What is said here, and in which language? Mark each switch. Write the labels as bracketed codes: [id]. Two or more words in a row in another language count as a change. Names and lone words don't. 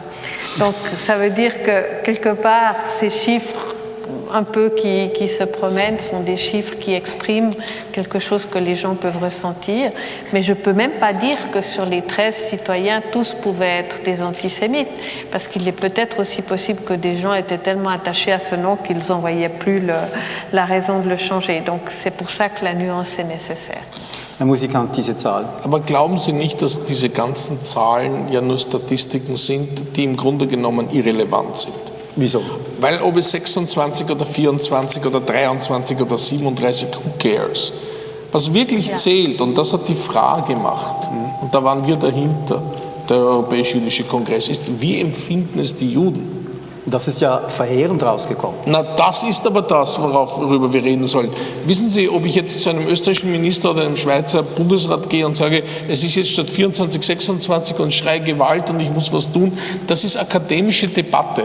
[fr] Donc ça veut dire que quelque part, ces chiffres un peu qui se promènent sont des chiffres qui expriment quelque chose que les gens peuvent ressentir, mais je ne peux même pas dire que sur les 13 citoyens, tous pouvaient être des antisémites, parce qu'il est peut-être aussi possible que des gens étaient tellement attachés à ce nom qu'ils n'en voyaient plus la raison de le changer. Donc c'est pour ça que la nuance est nécessaire. [de] Herr Musikant, diese Zahl. Aber glauben Sie nicht, dass diese ganzen Zahlen ja nur Statistiken sind, die im Grunde genommen irrelevant sind? Wieso? Weil ob es 26 oder 24 oder 23 oder 37, [en] who cares? [de] Was wirklich zählt, und das hat die FRA gemacht, und da waren wir dahinter, der Europäisch-Jüdische Kongress, ist, wie empfinden es die Juden? Das ist ja verheerend rausgekommen. Na, das ist aber das, worüber wir reden sollen. Wissen Sie, ob ich jetzt zu einem österreichischen Minister oder einem Schweizer Bundesrat gehe und sage, es ist jetzt statt 24, 26 und schreie Gewalt und ich muss was tun, das ist akademische Debatte.